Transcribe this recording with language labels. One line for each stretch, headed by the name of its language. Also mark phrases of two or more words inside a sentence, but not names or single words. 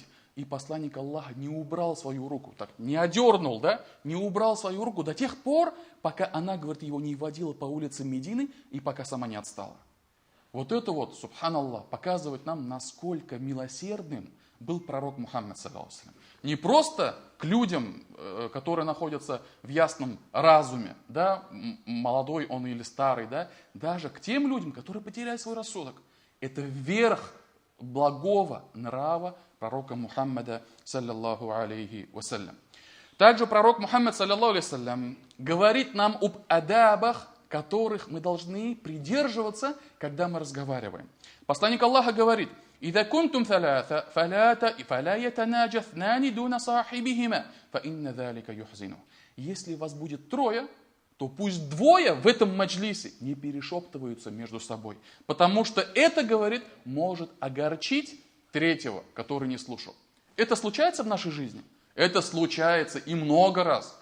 Russian: И посланник Аллаха не убрал свою руку, так, не одернул, да, не убрал свою руку до тех пор, пока она, говорит, его не водила по улице Медины и пока сама не отстала. Вот это вот, субханаллах, показывает нам, насколько милосердным был пророк Мухаммад,
Arabic: صلى الله عليه وسلم.
Russian: Не просто к людям, которые находятся в ясном разуме, да, молодой он или старый, да, даже к тем людям, которые потеряли свой рассудок. Это верх благого нрава пророка Мухаммада,
Arabic: صلى الله عليه وسلم.
Russian: Также пророк Мухаммад,
Arabic: صلى الله عليه وسلم,
Russian: говорит нам об адабах, которых мы должны придерживаться, когда мы разговариваем. Посланник Аллаха говорит,
Arabic: إذا كنتم ثلاثة فلا يتناجى اثنان دون صاحبهما فإن ذلك يحزنه.
Russian: Если вас будет 3, то пусть 2 в этом маджлисе не перешептываются между собой. Потому что это, говорит, может огорчить 3, который не слушал. Это случается в нашей жизни? Это случается и много раз.